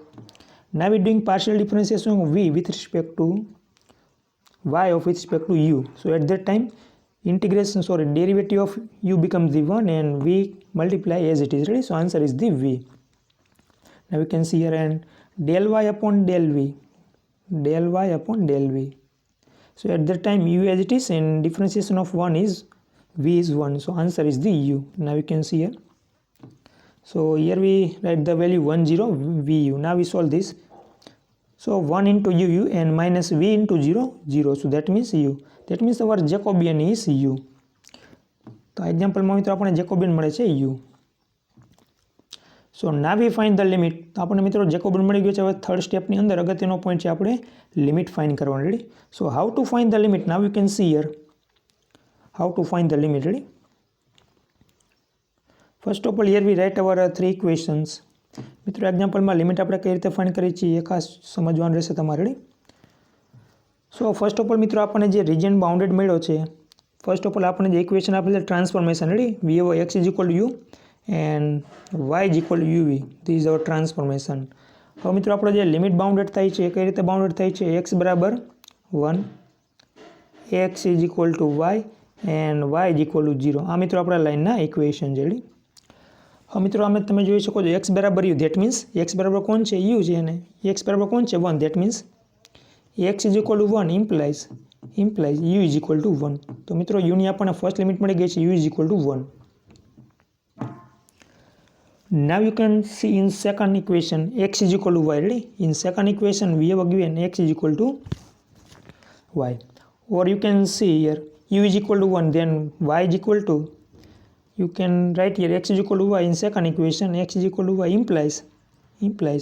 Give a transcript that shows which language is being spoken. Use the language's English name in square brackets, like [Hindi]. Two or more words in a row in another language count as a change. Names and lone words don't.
[English] Now we doing partial differentiation of v with respect to y of with respect to u. So at that time derivative of u becomes the 1 and v multiply as it is. Ready? So answer is the v. Now we can see here and del y upon del v. Del y upon del v. So at that time u as it is and differentiation of 1 is v is 1. So answer is the u. Now you can see here. So here we write the value 1 0 vu. Now we solve this. So 1 into u and minus v into 0 0. So that means u. That means our Jacobian is u. [Gujarati] તો એક્ઝામ્પલમાં મિત્રો આપણે જેકોબિયન મળે છે u. [English] સો now we find the limit. [Gujarati] તો આપણને મિત્રો જેકોબિયન મળી ગયો છે. હવે થર્ડ સ્ટેપની અંદર અગત્યનો પોઈન્ટ છે આપણે [English] limit find [Gujarati] કરવાનો. [English] ready? so how to find the limit. now you can see here how to find the limit. ready? first of all here we write our 3 equations. [Gujarati] મિત્રો એક્ઝામ્પલમાં લિમિટ આપણે કઈ રીતે ફાઇન્ડ કરીએ છીએ એ ખાસ સમજવાનું રહેશે તમારે. રેડી? [English] so first of all [Gujarati] મિત્રો આપણને જે [English] region bounded [Gujarati] મળ્યો છે [English] first of all [Gujarati] આપણને જે ઇક્વેશન આપેલ છે ટ્રાન્સફોર્મેશન. [English] ready? we have x is equal to u and y is equal to uv. This is our transformation. [Gujarati] હવે મિત્રો આપણો જે [English] limit bounded [Gujarati] થાય છે એ કઈ રીતે બાઉન્ડેડ થાય છે x બરાબર 1, [English] x is equal to y and y is equal to 0. [Gujarati] આ મિત્રો આપણા લાઇનના ઇક્વેશન છે. રેડી? હવે મિત્રો આમે તમે જોઈ શકો છો x બરાબર u. [English] that means [Gujarati] x બરાબર કોણ છે u છે અને x બરાબર કોણ છે 1. [English] that means x is equal to 1 implies u is equal to 1. [Gujarati] તો મિત્રો u ની આપણને [English] first limit [Gujarati] મળી ગઈ છે [English] u is equal to 1. Now you can see in second equation x is equal to y. Ready? In second equation we have given x is equal to y. Or you can see here u is equal to 1, then y is equal to, you can write here x is equal to y in second equation, x is equal to y implies.